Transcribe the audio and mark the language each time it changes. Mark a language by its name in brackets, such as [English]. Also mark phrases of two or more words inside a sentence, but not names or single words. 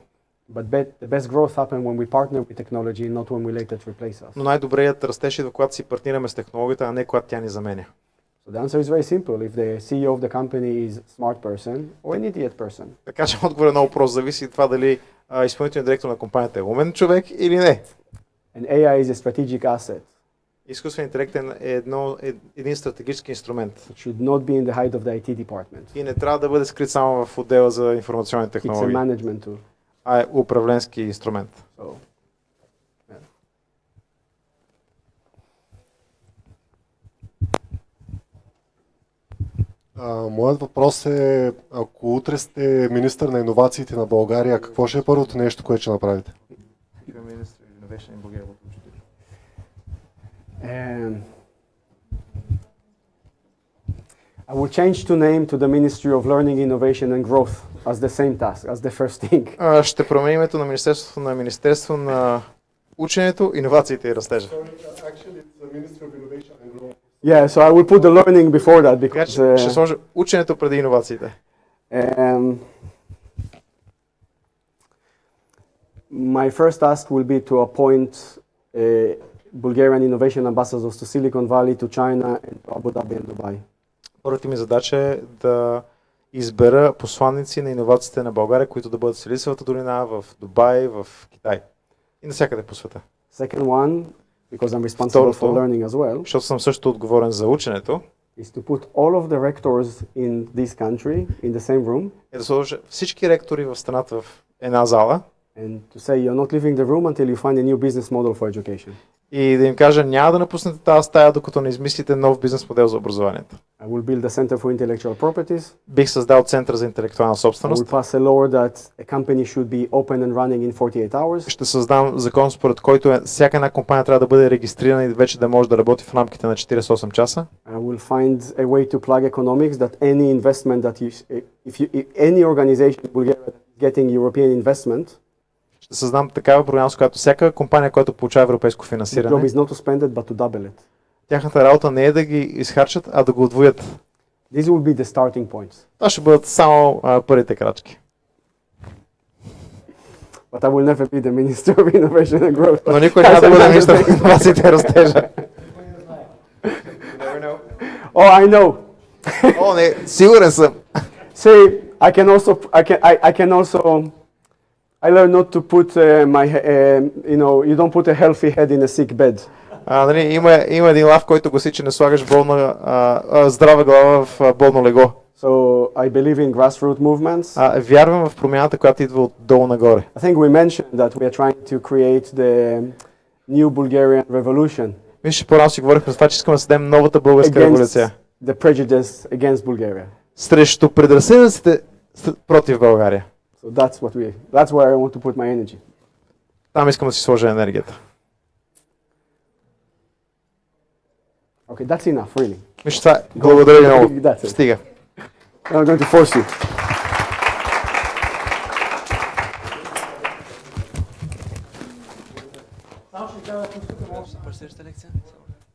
[English] But the best growth happens when we partner with technology, not when we let it replace us. [Bulgarian] Но най-добрият растеж е когато си партнираме с технологията, а не когато тя ни заменя. [English] So the answer is very simple. If the CEO of the company is a smart person or an idiot person. [Bulgarian] Така че отговорът е много прост. Зависи от това дали изпълнителният директор на компанията е умен човек или не. [English] And AI is a strategic asset. [Bulgarian] Изкуственият интелект е един стратегически инструмент. [English] It should not be in the height of the IT department. [Bulgarian] И не трябва да бъде скрит само в отдела за информационни [English] It's a [Bulgarian] технологии, [English] management tool. [Bulgarian] а е управленски инструмент. [English] So, [Bulgarian] Моят въпрос е, ако утре сте министър на иновациите на България, какво ще е първото нещо, което ще направите? [English] I will change to name to the Ministry of Learning, Innovation and Growth as the same task, as the first thing. [Bulgarian] Ще променим името на Министерство на ученето, иновациите и растежа. [English] Yeah, so I will put the learning before that [Bulgarian] Така [English] because [Bulgarian] че ще сложа ученето преди иновациите. [English] My first task will be to appoint Bulgarian innovation ambassadors to Silicon Valley, to China, and to Abu Dhabi and Dubai. [Bulgarian] Първата ми задача е да избера посланици на иновациите на България, които да бъдат в Силисовата долина, в Дубай, в Китай и навсякъде по света. [English] Second one, because I'm responsible for [Bulgarian] Второто, [English] learning as well, [Bulgarian] защото съм също отговорен за ученето, [English] is to put all of the rectors in this country in the same room [Bulgarian] е да сложа всички ректори в страната в една зала [English] and to say you're not leaving the room until you find a new business model for education. [Bulgarian] и да им кажа, няма да напуснете тази стая, докато не измислите нов бизнес модел за образованието. [English] I will build a center for intellectual properties. [Bulgarian] Бих създал център за интелектуална [English] I will [Bulgarian] собственост. [English] pass a law that a company should be open and running in 48 hours. [Bulgarian] Ще създам закон, според който всяка една компания трябва да бъде регистрирана и вече да може да работи в рамките на 48 часа. [English] I will find a way to plug economics that any investment that if any organization in Bulgaria that is getting European investment, [Bulgarian] Ще създам такава програма, с която всяка компания, която получава европейско [English] the job [Bulgarian] финансиране, [English] is not to spend it, but to double it. [Bulgarian] тяхната работа не е да ги изхарчат, а да го удвоят. [English] These will be the starting points. [Bulgarian] Това ще бъдат само първите крачки. [English] But I will never be the Minister of Innovation and Growth. [Bulgarian] Но никой няма да бъде министър на иновациите и растежа. [English] Oh, I know. [Bulgarian] О, не, сигурен съм. [English] See, I can also, I learned not to put you don't put a healthy head in a sick bed. [Bulgarian] Нали, има един лав, който гласи, че не слагаш здрава глава в болно легло. [English] So I believe in grassroots movements. [Bulgarian] Вярвам в промяната, която идва отдолу нагоре. [English] I think we mentioned that we are trying to create the new Bulgarian revolution [Bulgarian] Мисля, че по-рано си говорихме за това, че искаме да създадем новата българска революция. [English] the prejudice against Bulgaria. [Bulgarian] Срещу предразсъдъците против България. [English] So that's where I want to put my energy. [Bulgarian] Там искам да си сложа енергията. [English] Okay, that's enough, really. [Bulgarian] Мисля, това благодаря ви много. [English] That's it. [Bulgarian] Стига. [English] I'm going to force you. [Bulgarian] Започнеш лекция?